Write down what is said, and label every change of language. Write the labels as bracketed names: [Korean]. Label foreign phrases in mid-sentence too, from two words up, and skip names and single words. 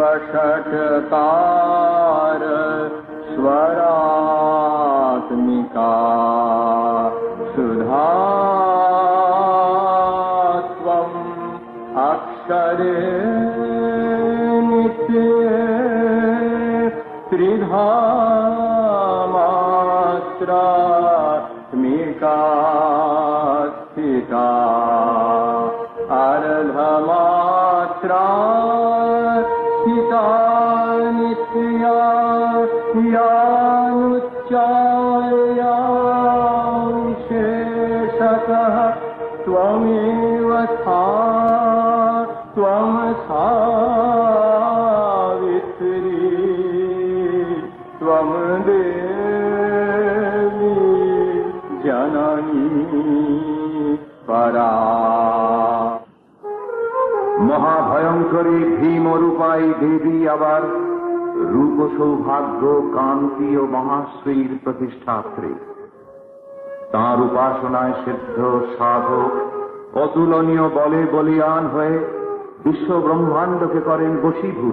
[Sanskrit] বষটকার স্বরাত্মিকা সুধা ত্বং অক্ষরে ত্রিধা মাত্রাত্মিকা স্থিতা अर्धमात्रा स्थिता नित्या यानुच्चार्याशेषतः त्वमेव सा त्वं सावित्री त्वं देवी जननी परा। [Bangla] মহাভয়ঙ্করী ভীমরূপাই দেবী আবার রূপ সৌভাগ্য কান্তি ও মহাশ্রীর প্রতিষ্ঠাত্রী। তাঁর উপাসনায় সিদ্ধ সাধক অতুলনীয় বলে বলিয়ান হয়ে বিশ্ব ব্রহ্মাণ্ডকে করেন বশীভূত।